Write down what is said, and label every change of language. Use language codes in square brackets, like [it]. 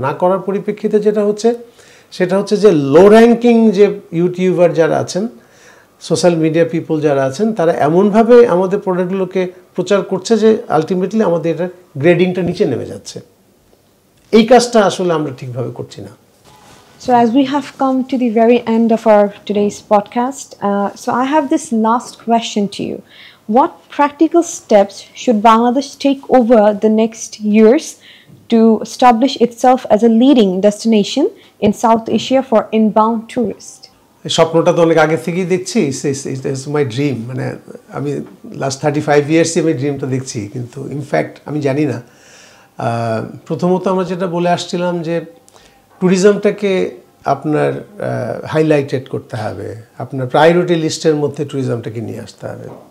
[bn] না করার পরিপ্রেক্ষিতে যেটা হচ্ছে সেটা হচ্ছে যে লো র্যাঙ্কিং যে ইউটিউবার যারা আছেন সোশ্যাল মিডিয়া পিপল যারা আছেন তারা এমনভাবে আমাদের প্রোডাক্টগুলোকে প্রচার করছে যে আলটিমেটলি আমাদের এটা গ্রেডিংটা নিচে নেমে যাচ্ছে। এই কাজটা আসলে আমরা ঠিকভাবে করছি না। [en] So as we have come to the very end of our today's podcast, so I have this last question to you. What practical steps should Bangladesh take over the next years to establish itself as a leading destination in South Asia for inbound tourists? [bn] স্বপ্নটা তো অনেক আগে থেকেই দেখছি, [en] It's my dream. [bn] মানে আমি last 35 ইয়ার্সই আমি ড্রিমটা দেখছি, কিন্তু ইনফ্যাক্ট আমি জানি না। প্রথমত আমরা যেটা বলে আসছিলাম যে ট্যুরিজমটাকে আপনার হাইলাইটেড করতে হবে, আপনার প্রায়োরিটি লিস্টের মধ্যে ট্যুরিজমটাকে নিয়ে আসতে হবে।